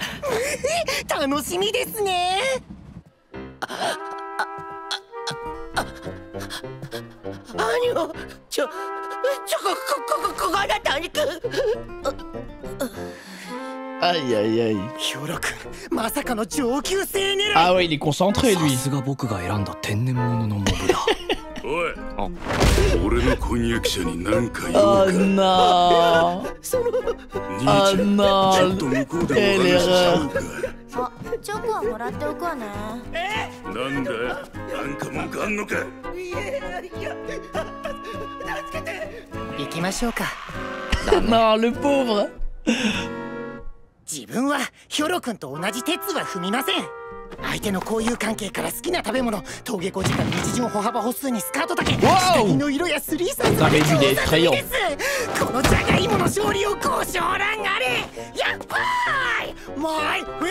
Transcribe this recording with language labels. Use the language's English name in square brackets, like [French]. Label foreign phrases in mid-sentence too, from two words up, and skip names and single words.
[Japanese] 楽しみですね。兄をこがなたにく。 [French] Aïe aïe aïe. [Japanese] ヒョロ君、まさかの上級生狙い。 [French] Ah ouais, il est concentré lui. [Japanese] さすが僕が選んだ天然物のモブだ。おい、俺の婚約者に何か言うか。 [French] Oh non. [Japanese] 兄ちゃん、ちょっと向こうでお話ししちゃうか。あ、チョコはもらっておくわね。なんだ、なんか文句あんのか。助けて。行きましょうか。 [French] Non, le pauvre. [Japanese] 自分はヒョロ君と同じ鉄は踏みません。相手の交友関係から好きな食べ物、登下校時間、日常歩幅歩数にスカート丈、下着の色やスリーサイズまで調査済みです。このじゃがいもの勝利をご承覧あれ。やっばーい、マイウェアレ